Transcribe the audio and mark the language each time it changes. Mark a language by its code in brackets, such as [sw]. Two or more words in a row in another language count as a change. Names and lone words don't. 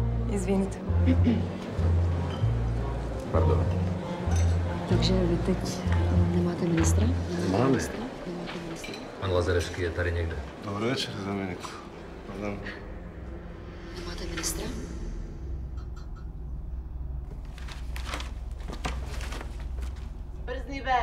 [sr] Извините. [cs] Pardon. Takže vy teď nemáte ministra? Máme. Pan Lazarevský je tady někde. Dobrý večer, Dominiku. Pardon. Nemáte ministra? [sr] Брзни, бе!